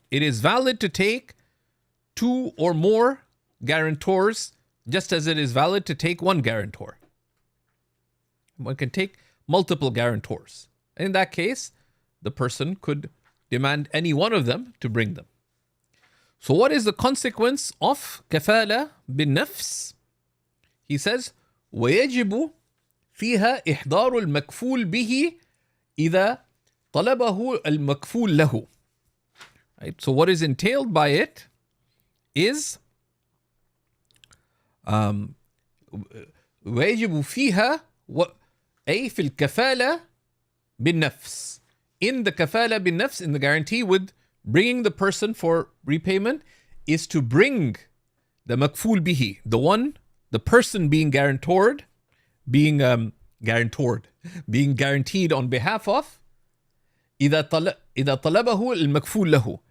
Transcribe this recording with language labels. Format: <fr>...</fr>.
<en>It is valid to take two or more guarantors, just as it is valid to take one guarantor. One can take multiple guarantors. In that case, the person could demand any one of them to bring them. So what is the consequence of kafala bin nafs? He says,</en> <ar>ويجب فيها إحضار المكفول به إذا طلبه المكفول له.</ar> <en>Right? So what is entailed by it is</en> <ar>ويجب فيها أي في الكفالة بالنفس.</ar> <en>In the kafala bin nafs, in the guarantee with bringing the person for repayment, is to bring the makful bihi, the person being guaranteed on behalf of,</en> <ar>إذا طلبه المكفول له.</ar>